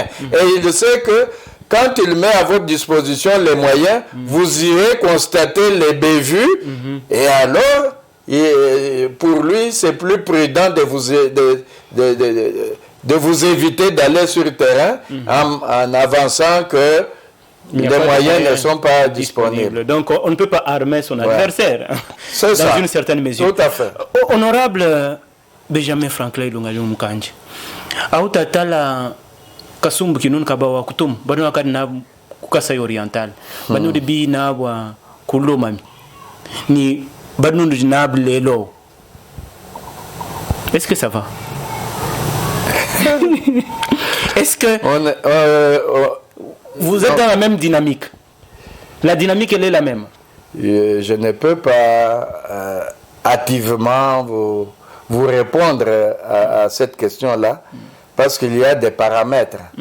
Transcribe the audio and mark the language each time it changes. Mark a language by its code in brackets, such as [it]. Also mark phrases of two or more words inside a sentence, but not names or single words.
[fr] Et il sait que quand il met à votre disposition les moyens, vous irez constater les bévues, et alors, pour lui, c'est plus prudent de vous éviter d'aller sur le terrain en avançant que les moyens ne sont pas disponibles. Donc, on ne peut pas armer son adversaire, dans une certaine mesure. Tout à fait. Honorable Benjamin Franklin Lungalou Mukanji, Aoutatala Kasumbu Kinun Kabawa Kutum, Banu Akadna Kukasai Oriental, Banu de Bi Nawa Kulomami, ni Banu de Nable Lelo. Est-ce que ça va? Est-ce que vous êtes dans la même dynamique? La dynamique, elle est la même. Je ne peux pas hâtivement vous répondre à cette question-là, parce qu'il y a des paramètres.